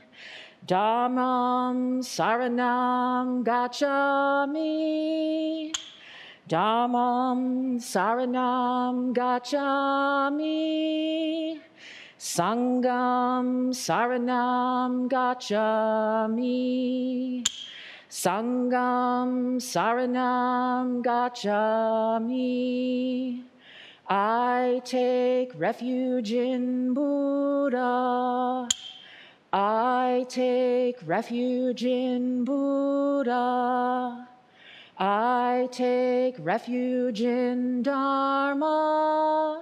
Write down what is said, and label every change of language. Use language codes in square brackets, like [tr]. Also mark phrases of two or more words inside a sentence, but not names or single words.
[pi] Dhammam Saranam Gacchami, Dhammam Saranam Gacchami, Sangham Saranam Gacchami, Sangham Saranam Gacchami. [en] I take refuge in Buddha. I take refuge in Buddha. I take refuge in Dharma.